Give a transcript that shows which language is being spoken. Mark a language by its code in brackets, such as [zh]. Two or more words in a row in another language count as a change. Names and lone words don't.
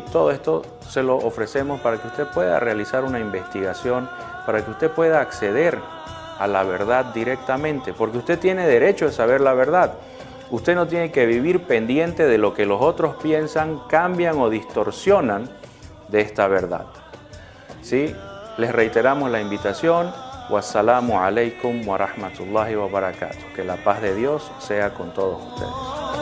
[es] Todo esto se lo ofrecemos para que usted pueda realizar una investigación, para que usted pueda acceder a la verdad directamente, porque usted tiene derecho de saber la verdad. Usted no tiene que vivir pendiente de lo que los otros piensan, cambian o distorsionan de esta verdad. ¿Sí? Les reiteramos la invitación. [ar] والسلام عليكم ورحمة الله وبركاته. [es] Que la paz de Dios sea con todos ustedes.